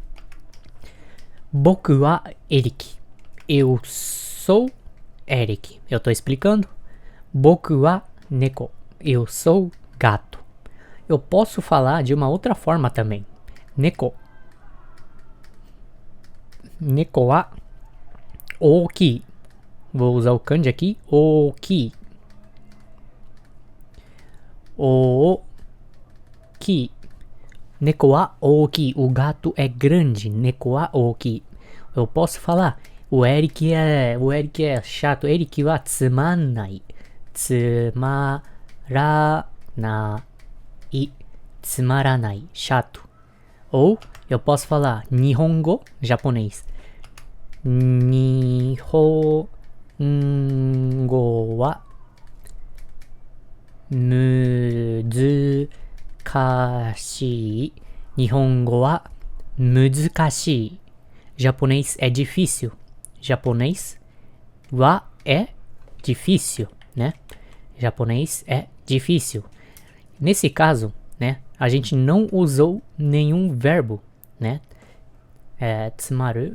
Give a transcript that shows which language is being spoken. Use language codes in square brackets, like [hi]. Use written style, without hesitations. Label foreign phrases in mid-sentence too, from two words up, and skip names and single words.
[ja] 僕は [pt] Eric. Eu sou Eric. Eu tô explicando. [ja] 僕は猫. [pt] Eu sou gato. Eu posso falar de uma outra forma também. [ja] 猫。猫は大きい. [pt] Vou usar o kanji aqui. [ja] 大きい。大きい. 猫は大きい. [pt] O gato é grande. [ja] 猫は大きい. [pt] Eu posso falar. O Eric é chato. [ja] Ericはつまない。つまらない. [pt] Chato. Ou eu posso falar Nihongo, japonês. [ja] 日本語は難しい. 日本語は難しい. [pt] Japonês é difícil. Japonês wa é difícil, né? Japonês é difícil. Nesse caso, né, a gente não usou nenhum verbo, né? [ja] 詰まる.